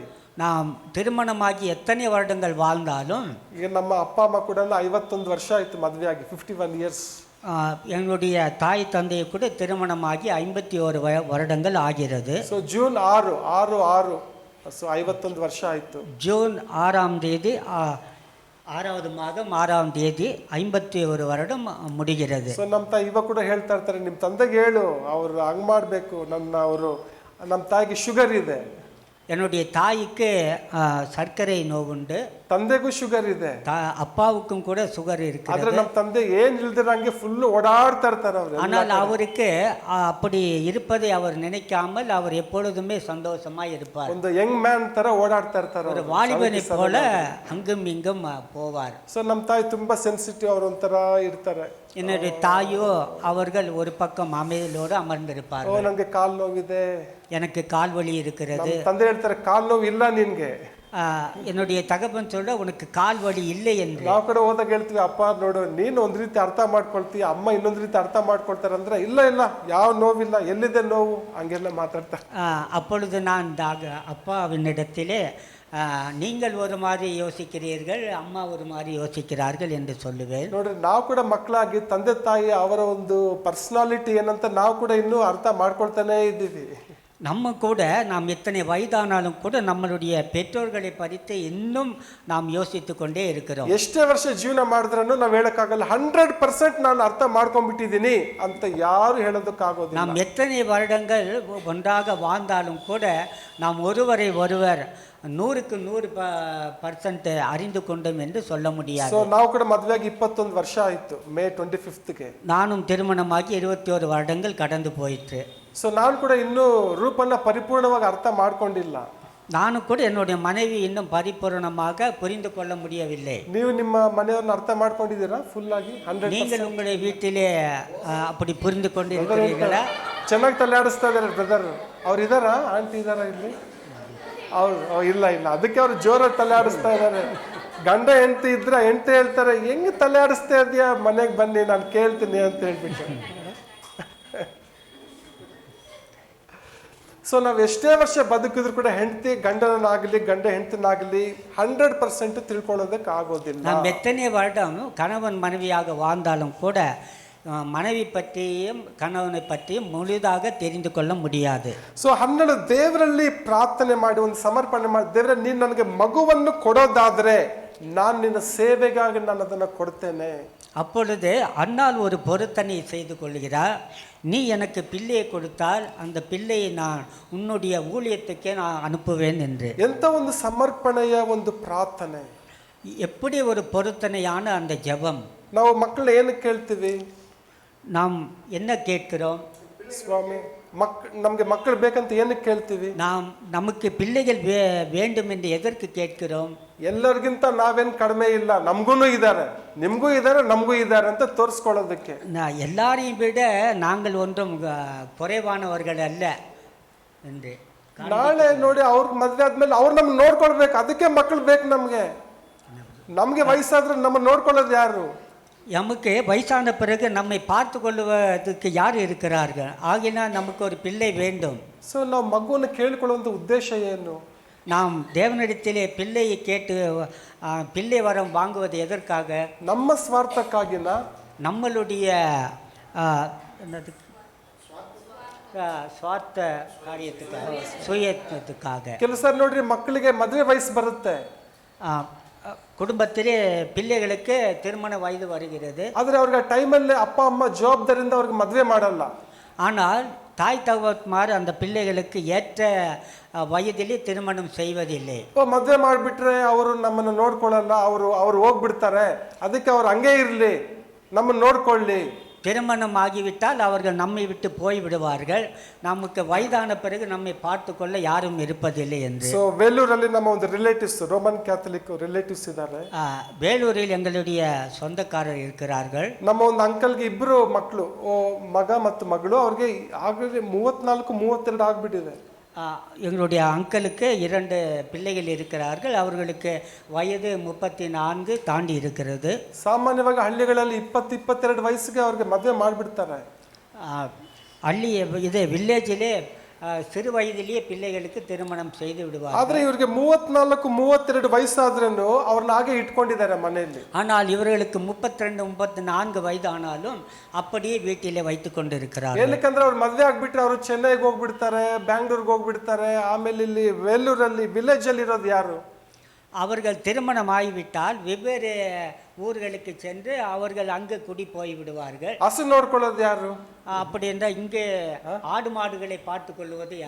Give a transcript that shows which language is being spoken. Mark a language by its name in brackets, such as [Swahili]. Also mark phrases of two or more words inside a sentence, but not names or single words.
[Tamil] நாம் திருமணமாகி எத்தனை வருடங்கள் வாழ்ந்தாலும், [Kannada] ಈಗ ನಮ್ಮ ಅಪ್ಪ ಅಮ್ಮ ಕೂಡ 51 ವರ್ಷ ಆಯ್ತು ಮದುವೆಯಾಗಿ, 51 years. [Tamil] என்னுடைய தாய் தந்தையை கூட திருமணமாகி 51 வருடங்கள் ஆகிறது. [Kannada] ಸೊ ಜೂನ್ 6 ಸೊ 51 ವರ್ಷ ಆಯ್ತು. [Tamil] ஜூன் 6ஆம் தேதி 6வது மாதம் 6ஆம் தேதி 51 வருடம் முடிகிறது. [Kannada] ಸೊ ನಮ್ಮ ತಾಯಿ ಇವಾಗ ಕೂಡ ಹೇಳ್ತಾ ಇರ್ತಾರೆ, ನಿಮ್ಮ ತಂದೆಗೆ ಹೇಳು ಅವ್ರು ಹಂಗ್ ಮಾಡಬೇಕು. ನಮ್ಮ ತಾಯಿಗೆ ಶುಗರ್ ಇದೆ. [Tamil] என்னுடைய தாய்க்கு சர்க்கரை நோவுண்டு, [Kannada] ತಂದೆಗೂ ಶುಗರ್ ಇದೆ, [Tamil] அப்பாவுக்கும் கூட சுகர் [Kannada] ಆದ್ರೆ [Tamil] இருக்கிறது. [Kannada] ನಮ್ಮ ತಂದೆ ಏನ್ ಇಲ್ದಿರಂಗೆ ಫುಲ್ ಓಡಾಡ್ತಾ ಇರ್ತಾರೆ ಅವ್ರು. [Tamil] ஆனால் அவருக்கு அப்படி இருப்பதை அவர் நினைக்காமல் அவர் எப்பொழுதுமே சந்தோஷமாய் இருப்பார். [Kannada] ಒಂದು [English] young man [Kannada] ತರ ಓಡಾಡ್ತಾ ಇರ್ತಾರೆ. [Tamil] ஒரு வாலிபனை போல அங்கும் இங்கும் போவார். [Kannada] ಸೊ ನಮ್ಮ ತಾಯಿ ತುಂಬಾ ಸೆನ್ಸಿಟಿವ್, ಅವ್ರು ಒಂಥರ ಇರ್ತಾರೆ. [Tamil] என்னுடைய தாயோ அவர்கள் ஒரு பக்கம் அமைதியோடு அமர்ந்திருப்பார். [Kannada] ನಂಗೆ ಕಾಲ್ ನೋವಿದೆ, [Tamil] எனக்கு கால் வலி இருக்கிறது. [Kannada] ತಂದೆ ಹೇಳ್ತಾರೆ, ಕಾಲ್ ನೋವು ಇಲ್ಲ ನಿನ್ಗೆ. [Tamil] என்னுடைய தகப்பன் சொல்ல, உனக்கு கால் வலி இல்லை என்று. [Kannada] ನಾವು ಕಡೆ ಹೋದಾಗ ಹೇಳ್ತೀವಿ, ಅಪ್ಪ ನೋಡು ನೀನು ಒಂದ್ ರೀತಿ ಅರ್ಥ ಮಾಡ್ಕೊಳ್ತೀಯ, ಅಮ್ಮ ಇನ್ನೊಂದ್ ರೀತಿ ಅರ್ಥ ಮಾಡ್ಕೊಳ್ತಾರೆ ಅಂದ್ರೆ, ಇಲ್ಲ ಯಾವ ನೋವಿಲ್ಲ, ಎಲ್ಲಿದೆ ನೋವು, ಹಂಗೆಲ್ಲ ಮಾತಾಡ್ತಾರೆ. [Tamil] அப்பொழுது நான் அப்பாவினிடத்திலே, நீங்கள் ஒரு மாதிரி யோசிக்கிறீர்கள், அம்மா ஒரு மாதிரி யோசிக்கிறார்கள் என்று சொல்லுவேன். [Kannada] ನೋಡ್ರಿ, ನಾವು ಕೂಡ ಮಕ್ಕಳಾಗಿ ತಂದೆ ತಾಯಿ ಅವರ ಒಂದು ಪರ್ಸನಾಲಿಟಿ ಏನಂತ ನಾವು ಕೂಡ ಇನ್ನೂ ಅರ್ಥ ಮಾಡ್ಕೊಳ್ತಾನೆ ಇದ್ದೀವಿ. [Tamil] நம்ம கூட நாம் எத்தனை வயதானாலும் கூட நம்மளுடைய பெற்றோர்களை பறித்து இன்னும் நாம் யோசித்து கொண்டே இருக்கிறோம். [Kannada] ಎಷ್ಟೇ ವರ್ಷ ಜೀವನ ಮಾಡಿದ್ರೂ ನಾವು ಹೇಳಕ್ಕಾಗಲ್ಲ 100% ನಾನು ಅರ್ಥ ಮಾಡ್ಕೊಂಡ್ಬಿಟ್ಟಿದ್ದೀನಿ ಅಂತ ಯಾರು ಹೇಳೋದಕ್ಕಾಗೋದಿಲ್ಲ. [Tamil] நாம் எத்தனை வருடங்கள் ஒன்றாக வாழ்ந்தாலும் கூட நாம் ஒருவரை ஒருவர் 100க்கு 100% அறிந்து கொண்டோம் என்று சொல்ல முடியாது. [Kannada] ಸೊ ನಾವು ಕೂಡ ಮದುವೆಯಾಗಿ 21 ವರ್ಷ ಆಯ್ತು, ಮೇ 25ಗೆ. [Tamil] நானும் திருமணமாகி 21 வருடங்கள் கடந்து போயிற்று. [Kannada] ಸೊ ನಾನು ಕೂಡ ಇನ್ನೂ ರೂಪನ್ನ ಪರಿಪೂರ್ಣವಾಗಿ ಅರ್ಥ ಮಾಡ್ಕೊಂಡಿಲ್ಲ. [Tamil] நானும் கூட என்னுடைய மனைவி இன்னும் பரிபூர்ணமாக புரிந்து கொள்ள முடியவில்லை. [Kannada] ನೀವು ನಿಮ್ಮ ಮನೆಯವ್ರನ್ನ ಅರ್ಥ ಮಾಡ್ಕೊಂಡಿದ್ದೀರಾ ಫುಲ್ ಆಗಿ? 100%? [Tamil] நீங்கள் உங்களுடைய வீட்டிலே அப்படி புரிந்து கொண்டு இருக்கிறீர்களா? [Kannada] ಚೆನ್ನಾಗಿ ತಲೆಯಾಡಿಸ್ತಾ ಇದಾರೆ ಬ್ರದರ್. ಅವ್ರು ಇದಾರಾ, ಆಂಟಿ ಇದಾರಾ ಇಲ್ಲಿ? ಅವ್ರು ಇಲ್ಲ, ಅದಕ್ಕೆ ಅವ್ರು ಜೋರಾಗಿ ತಲೆ ಆಡಿಸ್ತಾ ಇದ್ದಾರೆ. ಗಂಡ ಹೆಂಡತಿ ಇದ್ರೆ ಹೆಂಡತಿ ಹೇಳ್ತಾರೆ, ಹೆಂಗ್ ತಲೆ ಆಡಿಸ್ತಾ ಇದೆಯಾ, ಮನೆಗೆ ಬನ್ನಿ ನಾನು ಕೇಳ್ತೀನಿ ಅಂತ ಹೇಳ್ಬಿಟ್ಟು. ಸೊ ನಾವು ಎಷ್ಟೇ ವರ್ಷ ಬದುಕಿದ್ರು ಕೂಡ ಹೆಂಡತಿ ಗಂಡನಾಗಲಿ ಗಂಡ ಹೆಂಡತಿನಾಗಲಿ 100% ತಿಳ್ಕೊಳ್ಳೋದಕ್ಕೆ ಆಗೋದಿಲ್ಲ. [Tamil] நாம் எத்தனை வருடம் கணவன் மனைவியாக வாழ்ந்தாலும் கூட மனைவி பற்றியும் கணவனை பற்றியும் ಮುಳುதாக தெரிந்து கொள்ள முடியாது. [Kannada] ಸೊ ಹನ್ನೆರಡು ದೇವರಲ್ಲಿ ಪ್ರಾರ್ಥನೆ ಮಾಡಿ ಒಂದು ಸಮರ್ಪಣೆ ಮಾಡಿ, ದೇವರೇ ನೀನು ನನಗೆ ಮಗುವನ್ನು ಕೊಡೋದಾದ್ರೆ ನಾನು ನಿನ್ನ ಸೇವೆಗಾಗಿ ನಾನು ಅದನ್ನು ಕೊಡ್ತೇನೆ. [Tamil] அப்பொழுது அன்னாள் ஒரு பொருத்தனை செய்து கொள்கிறார். நீ எனக்கு பிள்ளையை கொடுத்தால் அந்த பிள்ளையை நான் உன்னுடைய ஊழியத்துக்கே நான் அனுப்புவேன் என்று. [Kannada] ಎಂತ ಒಂದು ಸಮರ್ಪಣೆಯ ಒಂದು ಪ್ರಾರ್ಥನೆ, [Tamil] எப்படி ஒரு பொருத்தனையான அந்த ஜெபம். [Kannada] ನಾವು ಮಕ್ಕಳು ಏನು ಕೇಳ್ತೀವಿ? [Tamil] நாம் என்ன கேட்கிறோம்? [Kannada] ಸ್ವಾಮಿ ನಮಗೆ ಮಕ್ಕಳು ಬೇಕಂತ ಏನಕ್ಕೆ ಕೇಳ್ತೀವಿ? [Tamil] நாம் நமக்கு பிள்ளைகள் வேண்டும் என்று எதற்கு கேட்கிறோம்? [Kannada] ಎಲ್ಲರಿಗಿಂತ ನಾವೇನು ಕಡಿಮೆ ಇಲ್ಲ, ನಮಗೂ ಇದ್ದಾರೆ, ನಿಮಗೂ ಇದ್ದಾರೆ, ನಮಗೂ ಇದ್ದಾರೆ ಅಂತ ತೋರಿಸ್ಕೊಳ್ಳೋದಕ್ಕೆ. [Tamil] எல்லாரையும் விட நாங்கள் ஒன்றும் குறைவானவர்கள் அல்ல என்று. [Kannada] ನಾಳೆ ನೋಡಿ ಅವ್ರಿಗೆ ಮದುವೆ ಆದ್ಮೇಲೆ ಅವ್ರು ನಮ್ಗೆ ನೋಡ್ಕೊಳ್ಬೇಕು, ಅದಕ್ಕೆ ಮಕ್ಕಳು ಬೇಕು ನಮಗೆ. ನಮಗೆ ವಯಸ್ಸಾದ್ರೆ ನಮ್ಮನ್ನು ನೋಡ್ಕೊಳ್ಳೋದು ಯಾರು? [Tamil] நமக்கு வயசான பிறகு நம்மை பார்த்து கொள்வதற்கு யார் இருக்கிறார்கள்? ஆகினால் நமக்கு ஒரு பிள்ளை வேண்டும். [Kannada] ಸೊ ನಾವು ಮಗುವನ್ನು ಕೇಳಿಕೊಳ್ಳುವಂಥ ಉದ್ದೇಶ ಏನು? [Tamil] நாம் தேவனிடத்திலே பிள்ளையை கேட்டு பிள்ளை வரம் வாங்குவது எதற்காக? [Kannada] ನಮ್ಮ ಸ್ವಾರ್ಥಕ್ಕಾಗಿನ, [Tamil] நம்மளுடைய ಸ್ವಾರ್ಥ ಕಾರ್ಯத்துக்காக, சுயத்துக்காக. [Kannada] ಕೆಲವು ಸಾರಿ ನೋಡ್ರಿ ಮಕ್ಕಳಿಗೆ ಮದುವೆ ವಯಸ್ಸು ಬರುತ್ತೆ, [Tamil] குடும்பத்திலே பிள்ளைகளுக்கு திருமண வயது வருகிறது. [Kannada] ಆದರೆ ಅವ್ರಿಗೆ ಟೈಮಲ್ಲಿ ಅಪ್ಪ ಅಮ್ಮ ಜವಾಬ್ದಾರಿಯಿಂದ ಅವ್ರಿಗೆ ಮದುವೆ ಮಾಡಲ್ಲ. [Tamil] ஆனால் தாய் தகவத்மார் அந்த பிள்ளைகளுக்கு ஏற்ற வயதிலே திருமணம் செய்வதில்லை. [Kannada] ಮದುವೆ ಮಾಡಿಬಿಟ್ರೆ ಅವರು ನಮ್ಮನ್ನು ನೋಡ್ಕೊಳ್ಳಲ್ಲ, ಅವರು ಹೋಗ್ಬಿಡ್ತಾರೆ, ಅದಕ್ಕೆ ಅವ್ರು ಹಂಗೆ ಇರಲಿ, ನಮ್ಮನ್ನು ನೋಡ್ಕೊಳ್ಳಿ. [Tamil] திருமணம் ஆகிவிட்டால் அவர்கள் நம்மை விட்டு போய் விடுவார்கள், நமக்கு வயதான பிறகு நம்மை பார்த்து கொள்ள யாரும் இருப்பதில்லை என்று. [Kannada] ಸೊ ವೇಲೂರಲ್ಲಿ ನಮ್ಮ ಒಂದು ರಿಲೇಟಿವ್ಸ್, [English] Roman Catholic relatives [Kannada] ಇದ್ದಾರೆ. [Tamil] வேலூரில் எங்களுடைய சொந்தக்காரர் இருக்கிறார்கள். [Kannada] ನಮ್ಮ ಒಂದು ಅಂಕಲ್ಗೆ ಇಬ್ಬರು ಮಕ್ಕಳು, ಮಗ ಮತ್ತು ಮಗಳು, ಅವ್ರಿಗೆ ಆಗಲೇ 34-32 ಆಗ್ಬಿಟ್ಟಿದೆ. [Tamil] எங்களுடைய அங்கிளுக்கு 2 பிள்ளைகள் இருக்கிறார்கள். அவர்களுக்கு வயது 34 தாண்டி இருக்கிறது. [Kannada] ಸಾಮಾನ್ಯವಾಗಿ ಹಳ್ಳಿಗಳಲ್ಲಿ 20-22 ವಯಸ್ಸಿಗೆ ಅವ್ರಿಗೆ ಮದುವೆ ಮಾಡಿಬಿಡ್ತಾರೆ. ಹಳ್ಳಿ ಇದೆ [Tamil] ವಿಲೇಜಿலே சிறு வயதிலேயே பிள்ளைகளுக்கு திருமணம் செய்து விடுவார். [Kannada] ಆದ್ರೆ ಇವರಿಗೆ 34-32 ವಯಸ್ಸಾದ್ರೂ ಅವ್ರನ್ನ ಹಾಗೆ ಇಟ್ಕೊಂಡಿದ್ದಾರೆ ಮನೆಯಲ್ಲಿ. [Tamil] ஆனால் இவர்களுக்கு 32-34 ವಯಸ್ಸು ஆனாலும் அப்படியே வீட்டிலே வைத்து கொண்டிருக்கிறார்கள். [Kannada] ಏನಕ್ಕಂದ್ರೆ ಅವ್ರು ಮದುವೆ ಆಗ್ಬಿಟ್ರೆ ಅವರು ಚೆನ್ನೈಗೆ ಹೋಗ್ಬಿಡ್ತಾರೆ, ಬ್ಯಾಂಗ್ಳೂರ್ಗೆ ಹೋಗ್ಬಿಡ್ತಾರೆ, ಆಮೇಲೆ ಇಲ್ಲಿ ವೇಲೂರಲ್ಲಿ ವಿಲೇಜ್ ಅಲ್ಲಿ ಇರೋದು ಯಾರು? [Tamil] அவர்கள் திருமணம் ஆகிவிட்டால் வெவ்வேறு ஊர்களுக்கு சென்று அவர்கள் அங்கு குடி போய் விடுவார்கள். [Kannada] ಹಸು ನೋಡ್ಕೊಳ್ಳೋದು ಯಾರು? [Tamil] அப்படி என்றால் இங்கே ஆடு மாடுகளை பார்த்து கொள்வது யார்?